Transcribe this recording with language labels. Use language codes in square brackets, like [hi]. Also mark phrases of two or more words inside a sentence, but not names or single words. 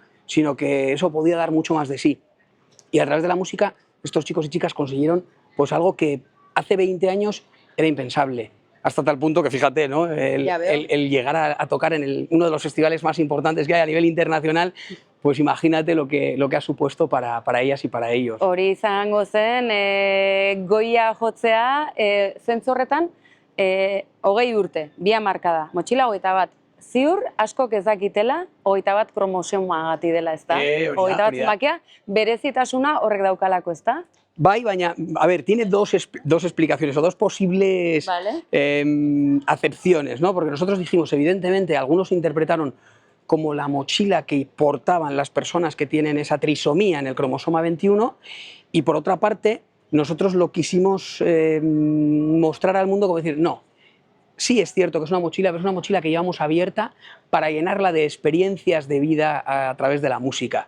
[es] Sino que eso podía dar mucho más de sí. Y a través de la música, estos chicos y chicas consiguieron pues algo que hace 20 años era impensable. Hasta tal punto que, fíjate, ¿no? el llegar a tocar en uno de los festivales más importantes que hay a nivel internacional, pues imagínate lo que ha supuesto para ellas y para ellos. [eu] Hori izango zen, goia jotzea, zentzu horretan, 20 urte, 2 hamarkada, Motxila 21. Ziur, askok ez dakitela, 21 kromosomaagatik dela, ez da? 21 zenbakia, berezitasuna horrek daukalako, ez da? Bai, baina, [es] a ver, tiene dos explicaciones o dos posibles acepciones, ¿no? Porque nosotros dijimos, evidentemente, algunos interpretaron como la mochila que portaban las personas que tienen esa trisomía en el cromosoma 21 y por otra parte, nosotros lo quisimos mostrar al mundo como decir, no, sí es cierto que es una mochila, pero es una mochila que llevamos abierta para llenarla de experiencias de vida a través de la música.